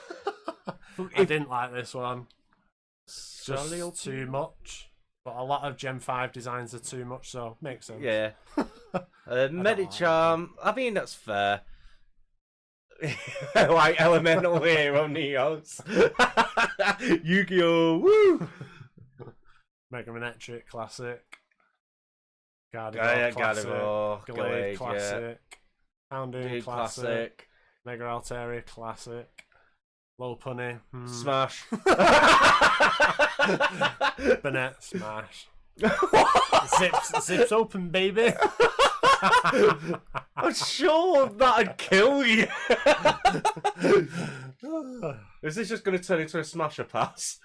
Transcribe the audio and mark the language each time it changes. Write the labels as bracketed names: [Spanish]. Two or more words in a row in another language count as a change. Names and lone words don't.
[English] I didn't like this one. Just Solid. too much. But a lot of Gen 5 designs are too much, so makes sense. Yeah. Medicham. I mean, that's fair. Like Elemental Hero Neos. Yu-Gi-Oh! Woo! Mega Manectric Classic. Gardevoir Classic. Gardevoir, Glade Glade, Classic. Houndoom Dude, Classic. classic. Mega Altaria Classic. Lopunny. Smash. Banette Smash. Zips open, baby. I'm sure that'd kill you. Is this just going to turn into a smasher pass?